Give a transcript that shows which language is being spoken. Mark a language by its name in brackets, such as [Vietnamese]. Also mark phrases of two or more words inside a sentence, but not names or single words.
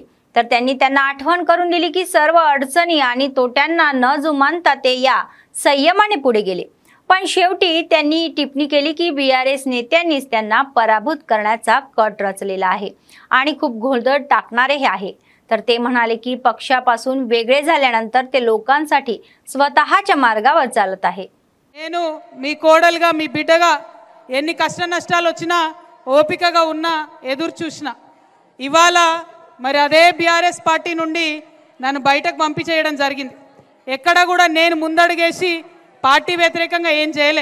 [Marathi] तर त्यांनी त्यांना आठवण करून दिली की सर्व अडचणी आणि तोट्यांना न जुमानता ते या संयमाने पुढे गेले। पण शेवटी त्यांनी टिप्पणी केली की BRS नेत्यांनीच त्यांना पराभूत करण्याचा कट रचलेला आहे आणि खूप घोळदळ टाकणारे हे आहे। तर ते म्हणाले की पक्षापासून वेगळे झाल्यानंतर ते लोकांसाठी स्वतःच्या मार्गावर चालत आहे। [Telugu] నేను మీ కోడలుగా మీ బిడ్డగా ఎన్ని కష్ట నష్టాలు వచ్చినా ఓపికగా ఉన్నా ఎదురు చూసినా ఇవాళ మరి అదే BRS పార్టీ నుండి నన్ను బయటకు పంపించేయడం జరిగింది। ఎక్కడ కూడా నేను ముందడుగేసి పార్టీ వ్యతిరేకంగా ఏం చేయలే।